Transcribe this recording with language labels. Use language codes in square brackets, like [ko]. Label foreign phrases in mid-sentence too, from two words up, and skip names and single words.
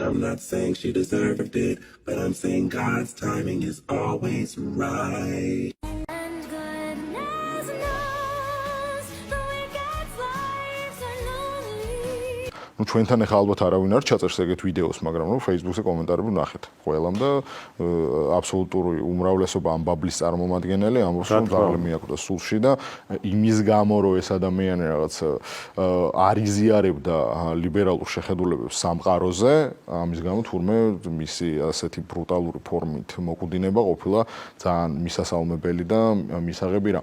[en] not saying she deserved it, but I'm saying God's timing is always right. And goodness knows the wicked's lives are lonely. [ka] ну ჩვენთან ახლა ალბათ არავინ არ ჩაწერს ეგეთ ვიდეოს, მაგრამ რომ Facebook-ზე კომენტარები ვნახეთ ყველამ და აბსოლუტური უმრავლესობა ამ ბაბლის წარმომადგენელი ამბობს რომ ძალიან მიაკვდა სულში და იმის გამო რომ ეს ადამიანი რაღაც არ იზიარებდა ლიბერალურ შეხედულებებს სამყაროზე, ამის გამო თურმე მისი ასეთი ბრუტალური ფორმით მოკვდინება ყოფილა ძალიან მისასალმებელი და მისაღები რა.